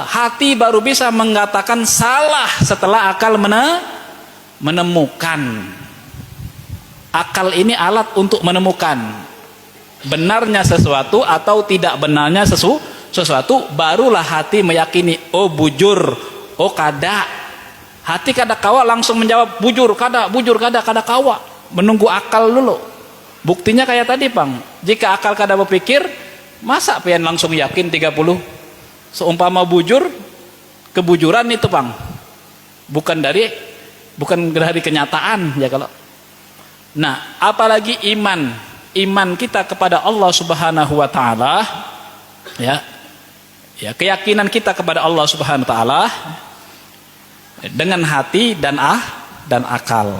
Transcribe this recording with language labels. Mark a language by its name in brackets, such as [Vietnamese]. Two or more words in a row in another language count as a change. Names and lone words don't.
[Indonesian] Hati baru bisa mengatakan salah setelah akal menemukan. Akal ini alat untuk menemukan benarnya sesuatu atau tidak benarnya sesuatu, barulah hati meyakini [Banjar] oh bujur, oh kada. Hati kada kawa langsung menjawab bujur kada kawa, menunggu akal dulu. [Indonesian] Buktinya kayak tadi, Bang. Jika akal kada berpikir, masa pian langsung yakin 30? [Banjar] Seumpama bujur, kebujuran itu, Bang. [Indonesian] Bukan dari kenyataan ya kalau. Nah, apalagi iman kita kepada [Arabic] الله سبحانه وتعالى, [Indonesian] ya keyakinan kita kepada [Arabic] الله سبحانه وتعالى [Indonesian] dengan hati dan akal.